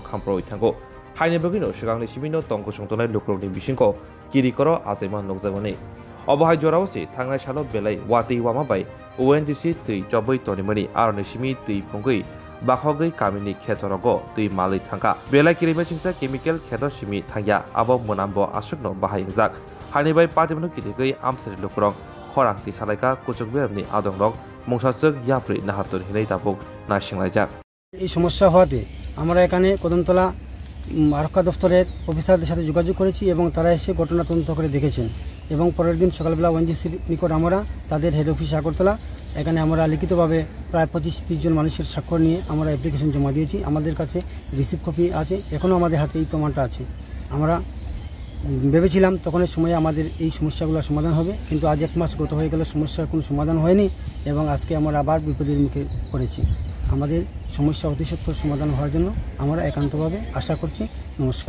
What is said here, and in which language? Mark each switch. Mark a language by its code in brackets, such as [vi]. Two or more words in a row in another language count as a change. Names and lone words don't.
[trp] खामप्रवै थांगो हायनि बगिनो सिगांनि सिबिनो तंको संतनाय लुक्रनि बिसिंखौ किरिकर आजैमा नगजागनि अबहाय जरावसि थांनाय सानो बेलाय वातै वामाबाय ओएनजीसी तै चबै तरिमानि आरनि सिमि तै फंगै बाखगै कामिनि खेतरगो तै मालै थांगा बेलाय किरिमेसिंसा केमिकेल खेतर सिमि थांया आबो मोनामबो आसुकनो बाहायजाक हानिबाय पातिमनो किरिगै आमसरि लुक्रं खरांति सालायका कुचुकबेरनि आदंरक মংসাসক ইয়াফ্রি নাহারতর হিলাই তাপক নাশিংলাইজাক [bn] এই সমস্যা হওয়াতে আমরা এখানে কদমতলা আরক্ষা দপ্তরের অফিসারদের সাথে যোগাযোগ করেছি এবং তারা এসে ঘটনা তদন্ত করে দেখেছেন এবং পরের দিন সকালবেলা ওএনজিসির নিকট আমরা তাদের হেড অফিস আগরতলা এখানে আমরা লিখিতভাবে প্রায় 25-30 জন মানুষের স্বাক্ষর নিয়ে আমরা অ্যাপ্লিকেশন জমা দিয়েছি আমাদের কাছে রিসিভ কপি আছে এখনও আমাদের হাতে এই প্রমাণটা আছে আমরা ভেবেছিলাম তখনের সময়ে আমাদের এই সমস্যাগুলো সমাধান হবে কিন্তু আজ এক মাস গত হয়ে গেল সমস্যার কোনো সমাধান হয়নি এবং আজকে আমরা আবার বিপদের মুখে পড়েছি আমাদের সমস্যা অতি সত্বর সমাধান হওয়ার জন্য আমরা একান্তভাবে আশা করছি নমস্কার